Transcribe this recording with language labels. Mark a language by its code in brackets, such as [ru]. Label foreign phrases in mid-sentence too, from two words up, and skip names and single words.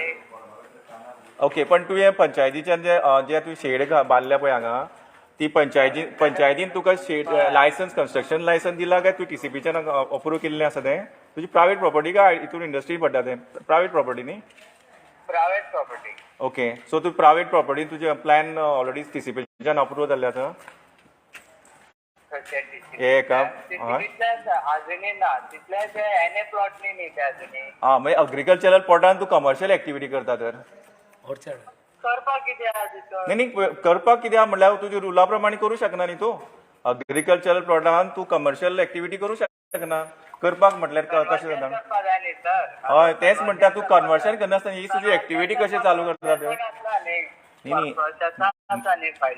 [kok] ओके, पण तुवें पंचायतीच्यान जे तूं शेड बांदल्या पळय हांगा, ती पंचायतीन तुका [en] shed license, construction license [kok] दिला काय तू TCPच्यान अप्रूव्ह केल्लें आसा तें? तुजी [en] private property [kok] काय हितून इंडस्ट्री पडटा तें? [en] private property [kok] न्ही? [en] private property. [kok] ओके, सो तू [en] private property [kok] तुजे [en] plan already [kok] TCPच्यान अप्रूव्ह जाल्ले आसा? हे का? [mr] अजूनही ना तिथल्याच एनए प्लॉटनी नाही ते अजूनही। [kok] हां, म्हणजे अग्रिकल्चरल प्लॉटान तू [en] commercial activity [kok] करता तर? करपाक कितें आहा तिथं? [mr] नाही नाही, [kok] करपाक कित्याक म्हणल्यार तुज्या रुला प्रमाणे करू शकना न्ही तू? अग्रिकल्चरल प्लॉटान तू [en] commercial activity [kok] करू शकना. करपाक म्हटल्यार कशें जाता? करपाक जाय न्ही सर। हय तेच म्हणटा, तू कन्वर्शन करनासतना ही तुजी ऍक्टिव्हिटी कशी चालू करता तर? आसला न्ही, न्ही. प्रोसेसान आसा न्ही फायली।